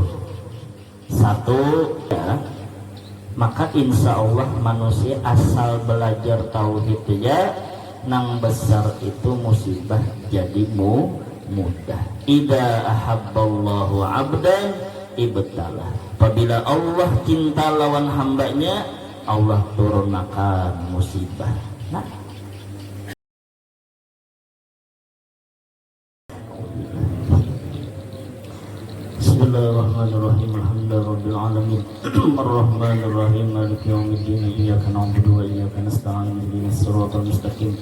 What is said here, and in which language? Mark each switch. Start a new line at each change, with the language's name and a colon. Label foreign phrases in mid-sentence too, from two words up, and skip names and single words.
Banjar: Satu ya, maka
Arabic: إن شاء الله
Banjar: manusia asal belajar tauhid ya, nang besar itu musibah jadi mudah.
Arabic: إذا أحب الله عبدا ابتلاه.
Banjar: Apabila Allah cinta lawan hambanya, Allah turunkan musibah. Nah,
Arabic: بسم الله الرحمن الرحيم. الحمد لله رب العالمين. الرحمن الرحيم مالك يوم الدين. إياك نعبد وإياك نستعين اهدنا الصراط المستقيم.